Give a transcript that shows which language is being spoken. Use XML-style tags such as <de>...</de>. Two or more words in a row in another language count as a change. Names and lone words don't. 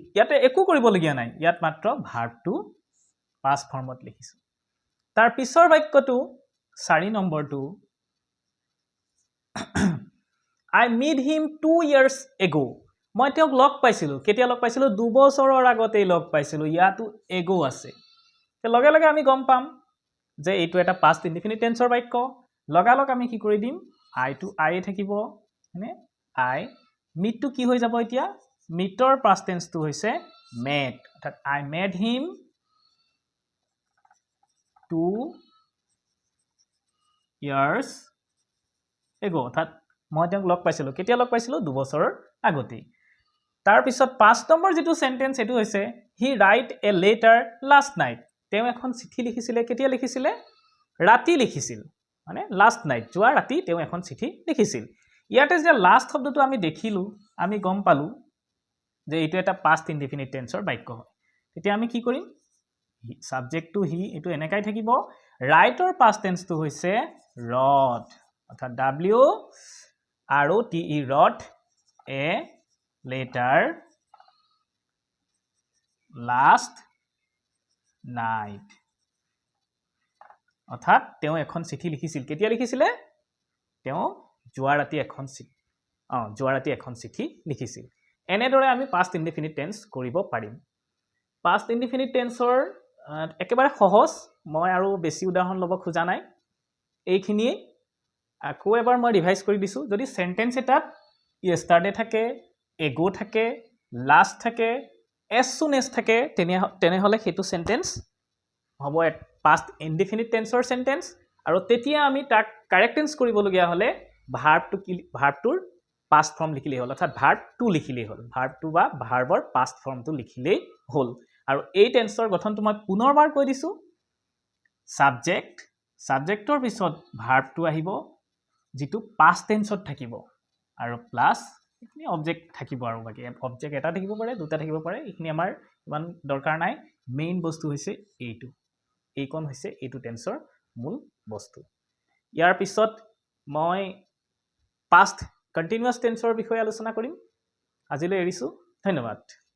<as>ইয়াতে একো কৰিবলগীয়া নাই, ইয়াত মাত্ৰ ভাৰ্বটো past ফৰ্মত লিখিছো। তাৰ পিছৰ বাক্যটো 4 নম্বৰটো</as> <en>I met him 2 years ago.</en> <as>মই তেওঁক লগ পাইছিলো, কেতিয়া লগ পাইছিলো? 2 বছৰৰ আগতেই লগ পাইছিলো। ইয়াতো ago আছে। লগে লগে আমি গম পাম যে এইটো এটা</as> <en>past indefinite tenseৰ</en> <as>বাক্য। লগালগ আমি কি কৰি দিম?</as> <en>I to I</en> <as>থাকিব, হয়নে?</as> <en>I meet to</en> <as>কি হৈ যাব এতিয়া?</as> <en>meetৰ past tense</en> <as>টো হৈছে met, অৰ্থাৎ</as> <en>I met him 2 years ago,</en> <as>অৰ্থাৎ মই তেওঁক লগ পাইছিলো, কেতিয়া লগ পাইছিলো? 2 বছৰৰ আগতেই। তাৰ পিছত 5 নম্বৰ যেটো সেন্টেন্স এটো হৈছে</as> <en>he write a letter last night.</en> <as>তেওঁ এখন চিঠি লিখিছিলে, কেতিয়া লিখিছিলে? ৰাতি লিখিছিল, মানে</as> <en>last night,</en> <as>যোৱা ৰাতি তেওঁ এখন চিঠি লিখিছিল। ইয়াতে যে লাষ্ট শব্দটো আমি দেখিলো, আমি গম পালো যে এইটো এটা</as> <en>past indefinite tenseৰ</en> <as>বাক্য হয়। তেতিয়া আমি কি কৰিম?</as> <en>subject to he</en> <as>এটো এনেকাই থাকিব।</as> <en>writeৰ past tense</en> <as>টো হৈছে wrote, অৰ্থাৎ w আৰু</as> <en>t e wrote a letter last night,</en> <as>অৰ্থাৎ তেওঁ এখন চিঠি লিখিছিল, কেতিয়া লিখিছিলে? তেওঁ যোৱা ৰাতি এখন চিঠি লিখিছিল। এনেদৰে আমি</as> <en>past indefinite tense</en> <as>কৰিব পাৰিম।</as> <en>past indefinite tenseৰ</en> <as>একেবাৰে সহজ, মই আৰু বেছি উদাহৰণ ল'ব খোজা নাই। এইখিনিয়ে আকৌ এবাৰ মই ৰিভাইজ কৰি দিছো। যদি সেন্টেন্স এটাত yesterday থাকে, ago থাকে, last থাকে,</as> <en>as soon as</en> <as>থাকে, তেনেহলে সেইটো সেন্টেন্স হ'ব</as> <en>past indefinite tenseৰ</en> <as>সেন্টেন্স। আৰু তেতিয়া আমি তাক</as> <en>correct tense</en> <as>কৰিবলগীয়া হলে ভাৰ্বটোৰ</as> <en>past form</en> <as>লিখিলেই হ'ল, অৰ্থাৎ</as> <en>verb to</en> <as>লিখিলেই হ'ল। ভাৰ্বটো বা ভাৰ্বৰ past formটো লিখিলেই হ'ল। আৰু এই টেন্সৰ গঠনটো মই পুনৰবাৰ কৈ দিছো। সাবজেক্টৰ পিছত ভাৰ্বটো আহিব, যেটো</as> <en>past tenseত</en> <as>থাকিব, আৰু প্লাস এইখিনি অবজেক্ট থাকিব, আৰু বাকি অবজেক্ট এটা থাকিব পাৰে, দুটা থাকিব পাৰে, এইখিনি আমাৰ ইমান দৰকাৰ নাই। মেইন বস্তু হৈছে এইটো, এইকণ হৈছে এইটো টেন্সৰ মূল বস্তু। ইয়াৰ পিছত মই</as> <en>past continuous tenseৰ</en> <as>বিষয়ে আলোচনা কৰিম। আজিলৈ এৰিছো, ধন্যবাদ।</as>